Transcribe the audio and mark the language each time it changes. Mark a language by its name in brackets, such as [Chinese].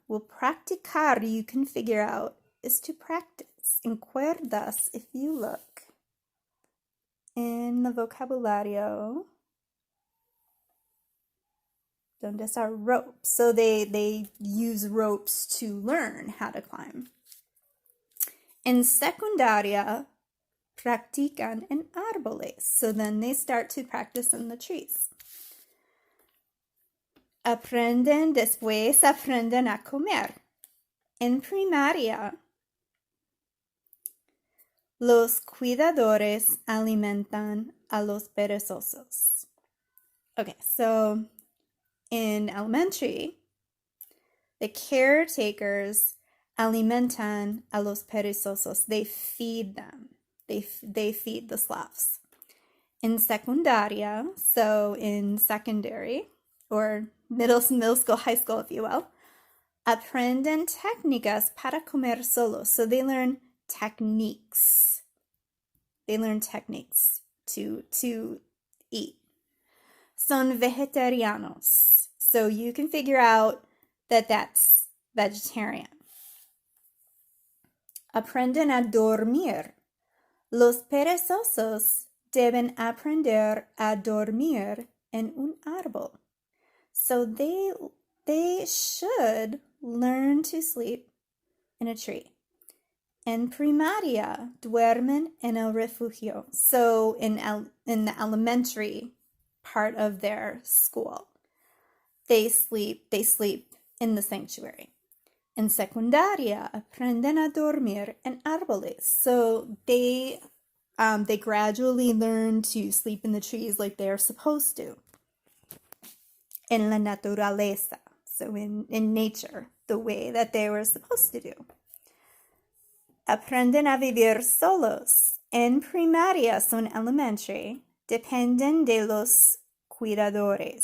[English] Well, practicar, you can figure out, is to practice. [Spanish] En cuerdas, [English] if you look in the vocabulario, [Spanish] donde está [English] ropes. So they use ropes to learn how to climb. [Spanish] En secundaria, practican en árboles. [English] So then they start to practice in the trees. [Spanish] Después aprenden a comer. En primaria, los cuidadores alimentan a los perezosos. [English] Okay, so in elementary, the caretakers [Spanish] alimentan a los perezosos. [English] They feed them. They feed the sloths. In secundaria, so in secondary, or middle school, high school, if you will, [Spanish] aprenden técnicas para comer solos. [English] So they learn techniques. They learn techniques to eat. [Spanish] Son vegetarianos. [English] So you can figure out that that's vegetarian. [Spanish] Aprenden a dormir. Los perezosos deben aprender a dormir en un árbol. [English] So they should learn to sleep in in a tree. [Spanish] En primaria duermen en el refugio. [English] So in the elementary part of their school, they sleep in the sanctuary. [Spanish] En secundaria aprenden a dormir en árboles. [English] So they gradually learn to sleep in the trees like they are supposed to. [Spanish] En la naturaleza. [English] So in nature, the way that they were supposed to do. [Spanish] Aprenden a vivir solos. En primaria, [English] so in elementary, [Spanish] dependen de los cuidadores.